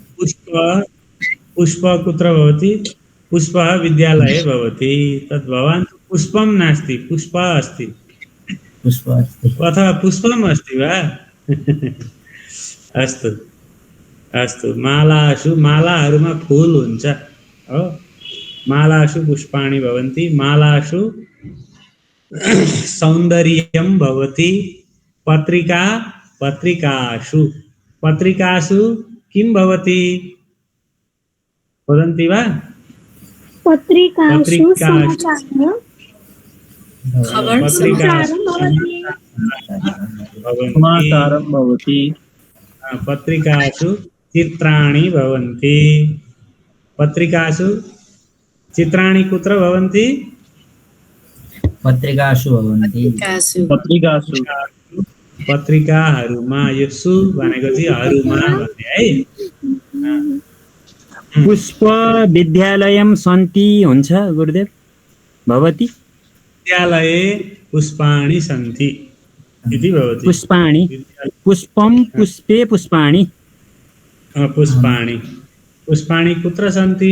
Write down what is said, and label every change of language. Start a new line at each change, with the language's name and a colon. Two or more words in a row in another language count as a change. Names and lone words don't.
Sanskrit: पुष्प पुष्प कुत्र भवति? पुष्पः विद्यालये भवति। तद् भवान् पुष्पं नास्ति, पुष्पः अस्ति पुष्प अस्ति। अथवा पुष्पम् अस्ति वा? अस्तु अस्तु, मालासु,
Nepali: मालाहरूमा फुल हुन्छ हो,
Sanskrit: मालासु पुष्पाणि भवन्ति, मालासु सौन्दर्यं भवति, पत्रिका पत्रिकासु, पत्रिकासु किं भवति वदन्ति वा? पत्रिकासु समाचारः पत्रिकासु समाचारं भवति। पत्रिकासु चित्राणि भवन्ति, पत्रिकासु चित्राणि कुत्र भवन्ति? पत्रिकासु भवन्ति। पत्रिकासु
Nepali: पत्रिकाहरूमा, यो सु भनेको चाहिँ हरूमा भन्ने है।
Sanskrit: पुष्प विद्यालयं सन्ति हुन्छ गुरुदेव, भवति। विद्यालये पुष्पाणि सन्ति इति भवति। पुष्पाणि, पुष्पं पुष्पे पुष्पाणि। पुष्पाणि, पुष्पाणि कुत्र सन्ति?